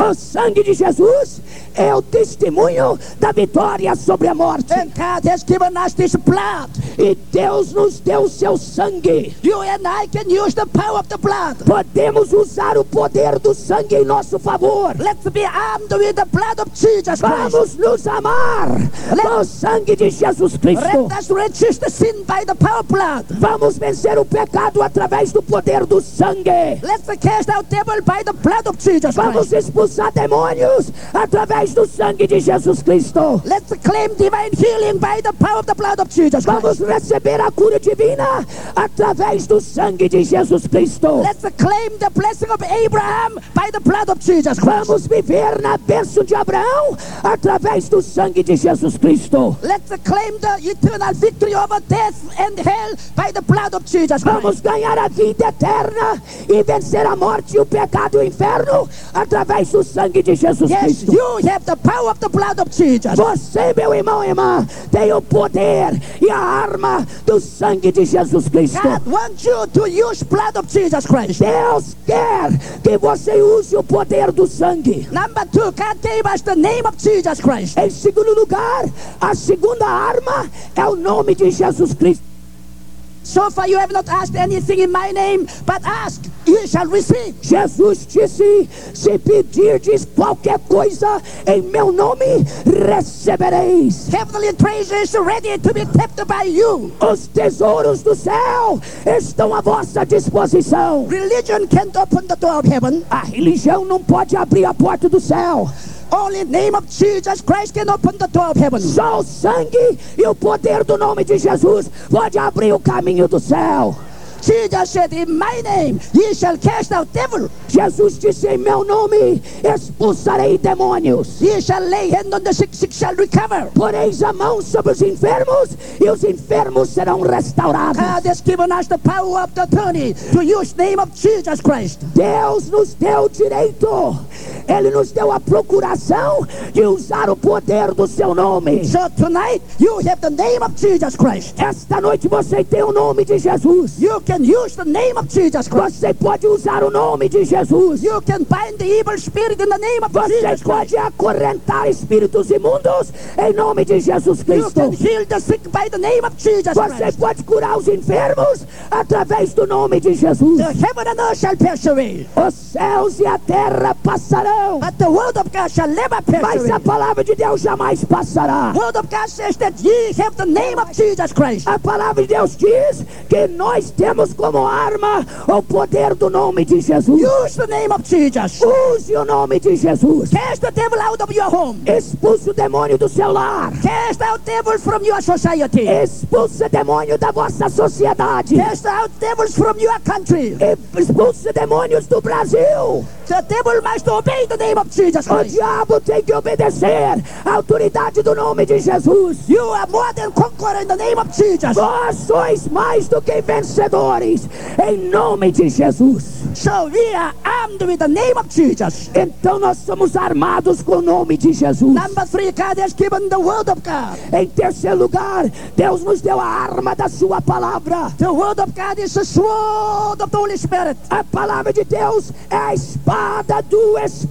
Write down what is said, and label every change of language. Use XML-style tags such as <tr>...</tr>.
<pt>O sangue de Jesus é o testemunho da vitória sobre a morte.</pt> <en>And God has given us this blood.</en> <pt>E Deus nos deu seu sangue.</pt> <en>You and I can use the power of the blood.</en> <pt>Podemos usar o poder do sangue em nosso favor.</pt> <en>Let's be armed with the blood of Jesus Christ.</en> <pt>Vamos nos armar com o sangue de Jesus Cristo.</pt> <en>Let us resist sin by the power of blood.</en> <pt>Vamos vencer o pecado através do poder do sangue.</pt> <en>Let's cast out devil by the blood of Jesus Christ.</en> <pt>Vamos expulsar demônios através do sangue de Jesus Cristo.</pt> <en>Let's claim divine healing by the power of the blood of Jesus Christ.</en> <pt>Vamos receber a cura divina através do sangue de Jesus Cristo.</pt> <en>Let's claim the blessing of Abraham by the blood of Jesus Christ.</en> <pt>Vamos viver na bênção de Abraão através do sangue de Jesus Cristo.</pt> <en>Let's claim the eternal victory over death and hell by the blood of Jesus Christ.</en> <pt>Vamos ganhar a vida eterna e vencer a morte, o pecado e o inferno através do sangue de Jesus Cristo.</pt> <en>Yes, you have the power of the blood of Jesus.</en> <pt>Você, meu irmão e irmã, tem o poder e a arma do sangue de Jesus Cristo.</pt> <en>God wants you to use blood of Jesus Christ.</en> <pt>Deus quer que você use o poder do sangue.</pt> <en>Number two, God gave us the name of Jesus Christ.</en> <pt>Em segundo lugar, a segunda arma é o nome de Jesus Cristo.</pt> <en>So far you have not asked anything in my name, but ask, you shall receive.</en> <pt>Jesus disse, se pedirdes qualquer coisa em meu nome, recebereis.</pt> <en>Heavenly treasures ready to be kept by you.</en> <pt>Os tesouros do céu estão à vossa disposição.</pt> <en>Religion can't open the door of heaven.</en> <pt>A religião não pode abrir a porta do céu.</pt> <en>Only name of Jesus Christ can open the door of heaven.</en> <pt>Só o sangue e o poder do nome de Jesus pode abrir o caminho do céu.</pt> <en>Jesus said, in my name ye shall cast out devil.</en> <pt>Jesus disse, em meu nome expulsarei demônios.</pt> <en>Ye shall lay hand on the sick, sick shall recover.</en> <pt>Poreis a mão sobre os enfermos e os enfermos serão restaurados.</pt> <en>God has given us the power of the attorney to use name of Jesus Christ.</en> <pt>Deus nos deu direito. Ele nos deu a procuração de usar o poder do seu nome.</pt> <en>So tonight you have the name of Jesus Christ. Esta noite você tem o nome de Jesus. You can use the name of Jesus Christ. Você pode usar o nome de Jesus. You can bind the evil spirit in the name of Jesus.</en> <pt>Você pode acorrentar espíritos imundos em nome de Jesus Cristo.</pt> <en>You can heal the sick by the name of Jesus.</en> <pt>Você pode curar os enfermos através do nome de Jesus.</pt> <en>The heaven and earth shall pass away.</en> <pt>Os céus e a terra passarão.</pt> <en>But the word of God shall never pass away.</en> <pt>Mas a palavra de Deus jamais passará.</pt> <en>Word of God says that ye have the name of Jesus Christ.</en> <pt>A palavra de Deus diz que nós temos como arma o poder do nome de Jesus.</pt> <en>Use the name of Jesus.</en> <pt>Use o nome de Jesus.</pt> <en>Cast the devil out of your home.</en> <pt>Expulse o demônio do seu lar.</pt> <en>Cast out devils from your society.</en> <pt>Expulse o demônio da vossa sociedade.</pt> <en>Cast out devils from your country.</en> <pt>Expulse demônios do Brasil.</pt> <en>The devil must obey the name of Jesus Christ.</en> <pt>O diabo tem que obedecer à autoridade do nome de Jesus.</pt> <en>You are more than conqueror in the name of Jesus.</en> <pt>Vós sois mais do que vencedores. Em nome de Jesus.</pt> <en>So we are armed with the name of Jesus.</en> <pt>Então nós somos armados com o nome de Jesus.</pt> <en>Number three, God has given the word of God.</en> <pt>Em terceiro lugar, Deus nos deu a arma da sua palavra.</pt> <en>The word of God is the sword of the Holy Spirit.</en> <pt>A palavra de Deus é a espada do Espírito.</pt>